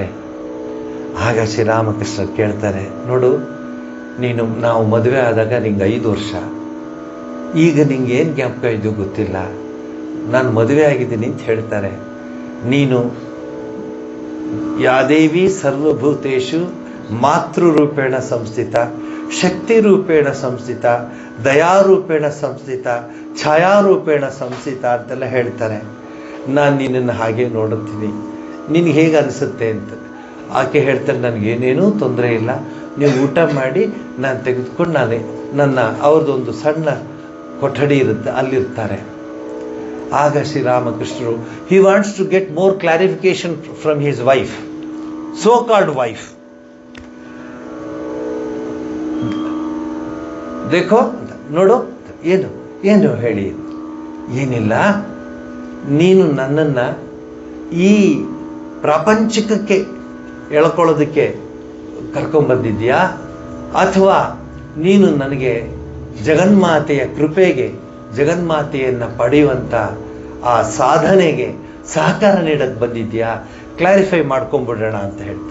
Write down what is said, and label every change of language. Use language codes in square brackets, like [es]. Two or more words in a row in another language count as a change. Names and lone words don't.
[kn] ಆಗ ಶ್ರೀರಾಮಕೃಷ್ಣ ಕೇಳ್ತಾರೆ, ನೋಡು ನಾವು ಮದುವೆ ಆದಾಗ ನಿಂಗೆ 5 ವರ್ಷ, ಈಗ ನಿಂಗೆ ಏನು ಜ್ಞಾಪಕ ಇದು ಗೊತ್ತಿಲ್ಲ, ನಾನು ಮದುವೆ ಆಗಿದ್ದೀನಿ ಅಂತ ಹೇಳ್ತಾರೆ. ನೀನು [sa] यादेवी सर्वभूतेषु मातृरूपेण संस्थिता, शक्तिरूपेण संस्थिता, दयारूपेण संस्थिता, छायारूपेण संस्थिता [kn] ಅಂತೆಲ್ಲ ಹೇಳ್ತಾರೆ. ನಾನು ನಿನ್ನನ್ನು ಹಾಗೆ ನೋಡುತ್ತೀನಿ, ನಿನಗೆ ಹೇಗೆ ಅನಿಸುತ್ತೆ ಅಂತ. ಆಕೆ ಹೇಳ್ತಾರೆ, ನನಗೇನೇನೂ ತೊಂದರೆ ಇಲ್ಲ, ನೀವು ಊಟ ಮಾಡಿ ನಾನು ತೆಗೆದುಕೊಂಡು ನನ್ನ ಅವ್ರದ್ದೊಂದು ಸಣ್ಣ ಕೊಠಡಿ ಇರುತ್ತೆ, ಅಲ್ಲಿರ್ತಾರೆ. ಆಗ ಶ್ರೀರಾಮಕೃಷ್ಣರು, [en] He wants to get more clarification from his wife, so called wife. [kn] ದೇಖೋ ನೋಡು, ಏನು ಹೇಳಿ. ಏನಿಲ್ಲ, ನೀನು ನನ್ನನ್ನು ಈ ಪ್ರಾಪಂಚಿಕಕ್ಕೆ ಎಳ್ಕೊಳ್ಳೋದಕ್ಕೆ ಕರ್ಕೊಂಬಂದಿದ್ಯಾ, ಅಥವಾ ನೀನು ನನಗೆ ಜಗನ್ಮಾತೆಯ ಕೃಪೆಗೆ, ಜಗನ್ಮಾತೆಯನ್ನು ಪಡೆಯುವಂಥ ಆ ಸಾಧನೆಗೆ ಸಹಕಾರ ನೀಡಕ್ಕೆ ಬಂದಿದ್ಯಾ, ಕ್ಲಾರಿಫೈ ಮಾಡ್ಕೊಂಡ್ಬಿಡೋಣ ಅಂತ ಹೇಳ್ತಾರೆ.